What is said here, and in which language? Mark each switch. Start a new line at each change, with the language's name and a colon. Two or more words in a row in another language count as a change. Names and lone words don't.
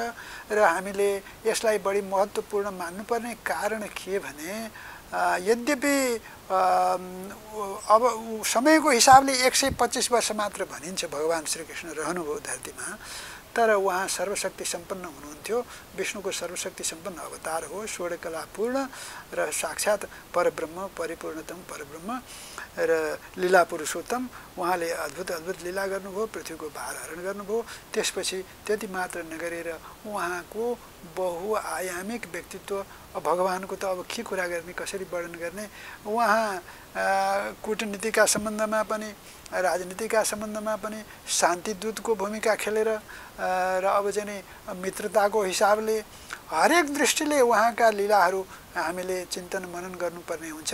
Nepali: र हामीले यसलाई बढी महत्त्वपूर्ण मान्नुपर्ने कारण के भने यद्यपि अब समयको हिसाबले 125 वर्ष मात्र भनिन्छ भगवान श्रीकृष्ण रहनुभयो धरतीमा, तर उहाँ सर्वशक्ति सम्पन्न हुनुहुन्थ्यो। विष्णुको सर्वशक्ति सम्पन्न अवतार हो, स्वर्णकलापूर्ण र साक्षात् परब्रह्म, परिपूर्णतम परब्रह्म र लीला पुरुषोत्तम। उहाँले अद्भुत लीला गर्नुभयो, पृथ्वीको भार हरण गर्नुभयो। त्यसपछि त्यति मात्र नगरेर उहाँको बहुआयामिक व्यक्तित्व, भगवानको त अब के कुरा गर्ने, कसरी वर्णन गर्ने। उहाँ कूटनीतिका सम्बन्धमा पनि, राजनीतिका सम्बन्धमा पनि शान्तिदूतको भूमिका खेलेर र अब चाहिँ मित्रताको हिसाबले हरेक दृष्टिले उहाँका लीलाहरू हामीले चिन्तन मनन गर्नुपर्ने हुन्छ।